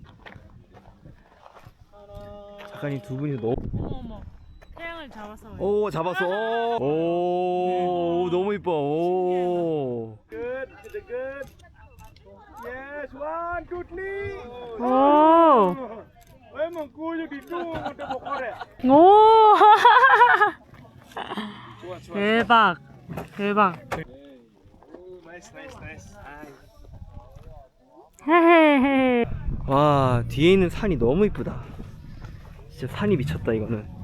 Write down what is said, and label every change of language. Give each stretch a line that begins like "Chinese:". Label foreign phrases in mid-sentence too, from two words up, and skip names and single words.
Korean: 작가님 두 분이 너무 어머. 태양을 잡아서. 오 잡았어. 오 너무 이뻐. 오. Yes, 1, 2, 3. 오.
Indonesian: Emang kuyu di tuh udah bokor ya.
Korean: 오. 대박. 대박. Nice. 헤헤헤. 와 뒤에 있는 산이 너무 이쁘다. 진짜 산이 미쳤다 이거는.